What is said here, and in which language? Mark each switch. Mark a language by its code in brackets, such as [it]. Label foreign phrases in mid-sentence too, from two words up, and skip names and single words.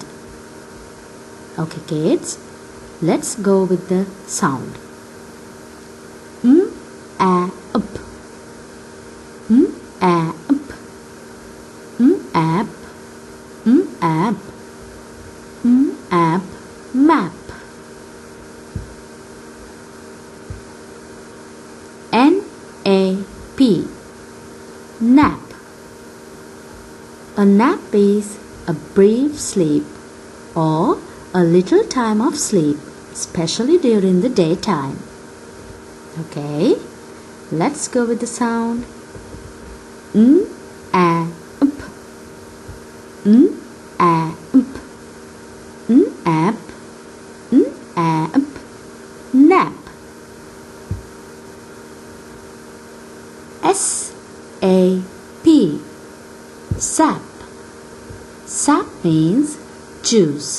[en] Okay kids, let's go with the sound. A up a up app app app map N A P nap a nap is a brief sleep or a little time of sleep, especially during the daytime. Okay, let's go with the sound. A up a up app app nap S A P sap sap means juice.